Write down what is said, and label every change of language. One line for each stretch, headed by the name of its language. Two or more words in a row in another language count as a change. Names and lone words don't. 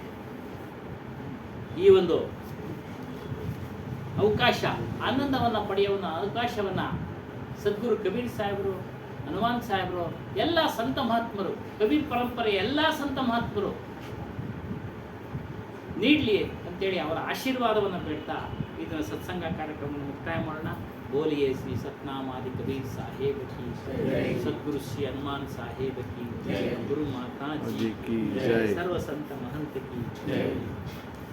Kannada: ಈ ಒಂದು ಅವಕಾಶ, ಆನಂದವನ್ನು ಪಡೆಯುವ ಅವಕಾಶವನ್ನು ಸದ್ಗುರು ಕಬೀರ್ ಸಾಹೇಬರು, ಹನುಮಾನ್ ಸಾಹೇಬರು, ಎಲ್ಲ ಸಂತ ಮಹಾತ್ಮರು, ಕಬೀರ್ ಪರಂಪರೆ ಎಲ್ಲ ಸಂತ ಮಹಾತ್ಮರು ನೀಡಲಿ ಅಂತೇಳಿ ಅವರ ಆಶೀರ್ವಾದವನ್ನು ಬೇಡ್ತಾ ಇದನ್ನು ಸತ್ಸಂಗ ಕಾರ್ಯಕ್ರಮವನ್ನು ಮುಕ್ತಾಯ ಮಾಡೋಣ.
Hindi: बोलिए श्री सतनाम आदि कबीर साहेब की जय, सद्गुरु श्री हनुमान साहेब की जय, गुरु माता जी की जय, सर्व संत महंत की जय।